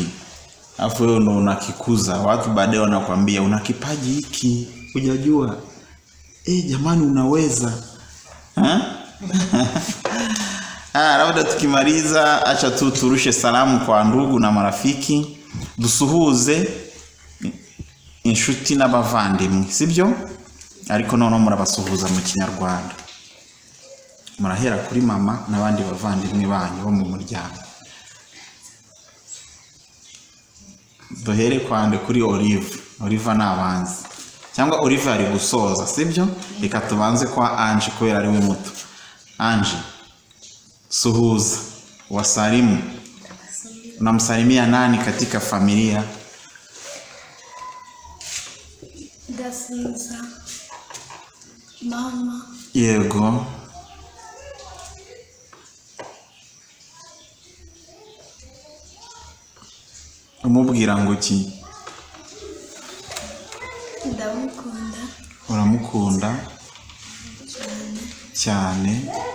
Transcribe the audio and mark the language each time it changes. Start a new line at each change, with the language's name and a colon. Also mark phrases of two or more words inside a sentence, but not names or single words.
Swahili: Alafu wewe ndo unakikuza. Watu baadaye wanakuambia una kipaji hiki, hujajua. Jamani unaweza. Labda tukimaliza acha tu turushe salamu kwa ndugu na marafiki.
Kinyarwanda: Dusuhuze inshuti n'abavandimwe, sibyo? Ariko noneho murabasuhuza mu Kinyarwanda. Murahera kuri mama n'abandi bavandimwe banyu bo mu muryango. Duhere kwande kuri Oliver n'abanzi. Cyangwa Oliver ari gusoza, sibyo? Reka tubanze kwa Ange kubera ari we muto. Ange, suhuza,
Swahili: wasalimu. Unamsalimia nani katika familia?
Kinyarwanda: Dasuza mama. Yego. Umubwira ngo ki? Ndamukunda. Uramukunda cyane.